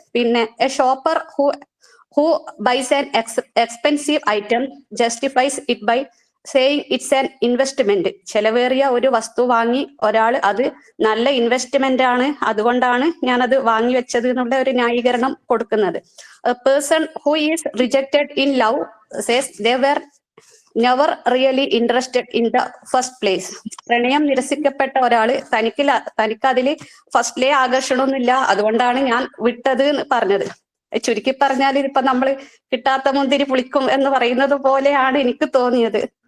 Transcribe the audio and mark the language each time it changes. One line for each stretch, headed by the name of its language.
English: പിന്നെ a shopper who buys an expensive item justifies it by saying it's an investment.
Malayalam: ചെലവേറിയ ഒരു വസ്തു വാങ്ങി ഒരാൾ അത് നല്ല ഇൻവെസ്റ്റ്മെന്റ് ആണ്, അതുകൊണ്ടാണ് ഞാൻ അത് വാങ്ങി വെച്ചത് എന്നുള്ള ഒരു ന്യായീകരണം കൊടുക്കുന്നത്.
English: A person who is rejected in love says they were never really interested in the first place.
Malayalam: പ്രണയം നിരസിക്കപ്പെട്ട ഒരാള് തനിക്ക് അതില് ഫസ്റ്റിലെ ആകർഷണമൊന്നുമില്ല, അതുകൊണ്ടാണ് ഞാൻ വിട്ടത് എന്ന് പറഞ്ഞത്. ചുരുക്കി പറഞ്ഞാൽ ഇതിപ്പോ നമ്മള് കിട്ടാത്ത മുന്തിരി പുളിക്കും എന്ന് പറയുന്നത് പോലെയാണ് എനിക്ക് തോന്നിയത്.